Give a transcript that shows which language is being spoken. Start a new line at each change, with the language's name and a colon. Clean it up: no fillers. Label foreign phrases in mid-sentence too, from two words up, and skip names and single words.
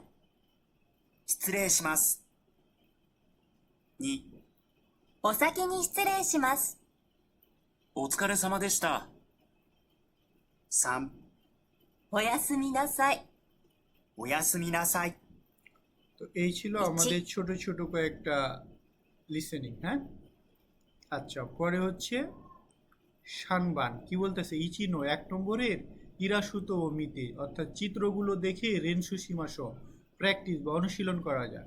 Japanese: 失礼します。2、お先に失礼します。お疲れ様でした。 3、おやすみなさい。おやすみなさい。
Bangla: তো এই ছিল আমাদের ছোট ছোট কয়েকটা লিসেনিং, হ্যাঁ। আচ্ছা, পরে হচ্ছে শানবান কি বলতেছে? ইচিনো 1 নম্বরের
Japanese: イラストを見て,
Bangla: অর্থাৎ চিত্রগুলো দেখে
Japanese: 練習します,
Bangla: প্র্যাকটিস বা অনুশীলন করা যায়।